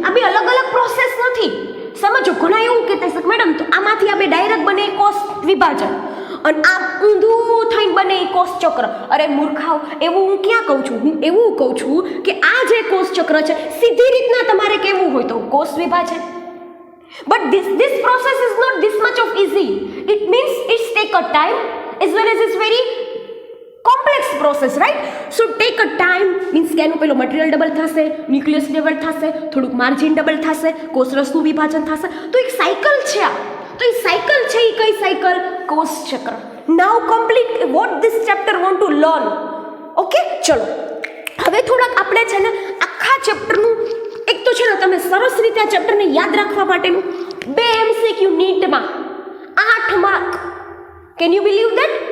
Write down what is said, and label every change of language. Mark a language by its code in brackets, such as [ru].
[gu] આ 2 અલગ અલગ પ્રોસેસ નથી. સમજો, ઘણા એવું કહેતા છે મેડમ તો આમાંથી આ 2 ડાયરેક્ટ બને કોષ વિભાજન, અને આ ઊંધું થઈને બને કોષ ચક્ર. અરે મૂર્ખાઓ, એવું હું ક્યાં કહું છું? હું એવું કહું છું કે આ જે કોષ ચક્ર છે, સીધી રીતના તમારે કહેવું હોય તો કોષ વિભાજન. [en] But this process is not this much of easy. It means it's take a time as well as it's very complex process, right? So take a time means [gu] કે એનું પેલો મટીરિયલ ડબલ થશે, ન્યુક્લિયસ ડબલ થશે, થોડુંક margin double થશે, કોષરસનું વિભાજન થશે. તો એક સાયકલ છે આ. તો એ સાયકલ છે, એ કઈ સાયકલ? કોષ ચક્ર. [en] Now complete what this chapter want to learn. [gu] Okay, ચલો હવે થોડાક આપણે છે ને આખા ચેપ્ટરનું, એક તો છે ને તમે સરસ રીતે આ ચેપ્ટરને યાદ રાખવા માટેનું 2 MCQ નીટમાં 8 mark. [en] Can you believe that?